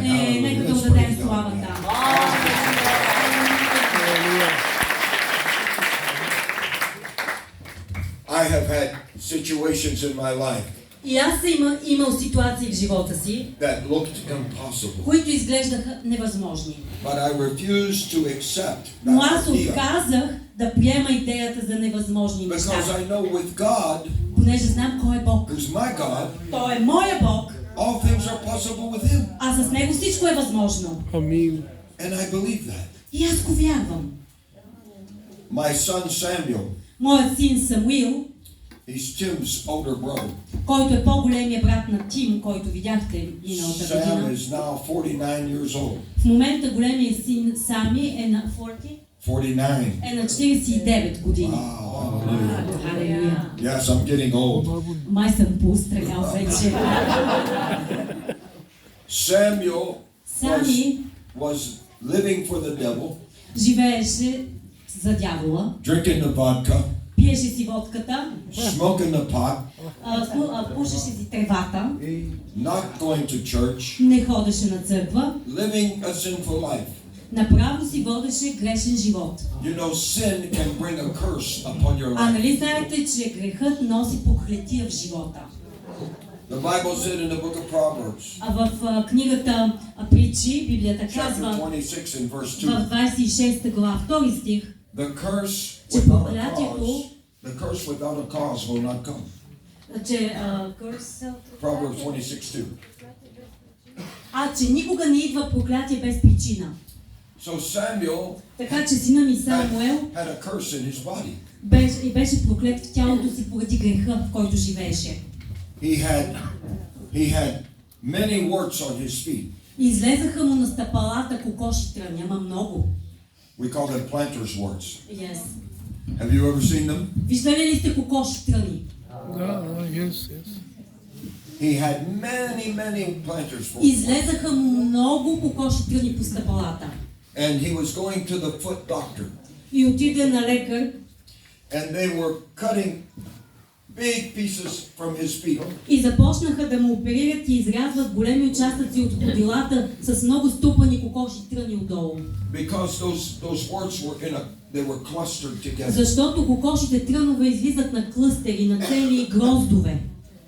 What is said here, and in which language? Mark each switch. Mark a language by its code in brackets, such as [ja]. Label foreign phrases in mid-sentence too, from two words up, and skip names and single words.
[en] Hallelujah. [bg] Нека да [en] Let's [bg] отдадем [en] praise God. [bg] славата. [en] I have had situations in my life [bg] И аз съм имал ситуации в живота си, [en] that looked impossible, [bg] които изглеждаха невъзможни. [en] but I refused to accept [bg] Но [en] that [bg] аз [en] idea [bg] отказах да приема идеята за невъзможни неща. [en] because I know with God, [bg] Понеже знам кой е Бог. [en] who's my God, [bg] Той е моя Бог, [en] all things are possible with Him, [bg] а с Него всичко е възможно. Амин! [en] and I believe that. [bg] И аз го вярвам. [en] My son Samuel, [bg] Моят син Самуил, [en] he's Tim's older brother. [bg] който е по-големия брат на Тим, който видяхте миналата [en] Sam [bg] година. [en] is now 49 years old. [bg] В момента големия син Сами е на 49. е на 49 години. [en] Wow, hallelujah. [bg] Халелуя. [en] Yes, I'm getting old. [bg] Май съм поустарял вече. [en] Samuel [bg] Сами [en] was living for the devil, [bg] живееше за дявола, [en] drinking the vodka, [bg] пиеше си водката, [en] smoking the pot, [bg] пушеше си тревата, [en] not going to church, [bg] не ходеше на църква, [en] living a sinful life. [bg] направо си водеше грешен живот. [en] You know, sin can bring a curse upon your [bg] А [en] life. [bg] нали знаете, че грехът носи проклетия в живота? [en] The Bible said in the book of Proverbs, [bg] А в книгата Притчи, Библията [en] chapter [bg] казва [en] 26 and verse [bg] в [en] 2, [bg] 26 глава, 2 стих, [en] the curse [bg] че [en] without a [bg] проклятието, [en] cause, the curse without a cause will not come. [bg] че [en] Proverbs 26:2. [bg] че никога не идва проклятие без причина. [en] So Samuel [bg] Така че сина ми Самуел [en] had a curse in his body. [bg] беше проклет в тялото си поради греха, в който живееше. [en] He had many warts on his feet. [bg] Излезаха му на стъпалата кокоши тръни, ама много. [en] We call them planter's warts. Yes. Have you ever seen them? [bg] Виждали ли сте кокоши тръни? Да, [en] yes, yes. He had many planter's warts. [bg] Излезаха му много кокоши тръни по стъпалата. [en] And he was going to the foot doctor. [bg] И отиде на лекар [en] And they were cutting big pieces from his feet. [bg] и започнаха да му оперират и изрязват големи участъци от ходилата с много струпани кокоши тръни отдолу. [en] Because those warts were they were clustered together. [bg] Защото кокошите трънове излизат на клъстери, на цели гроздове.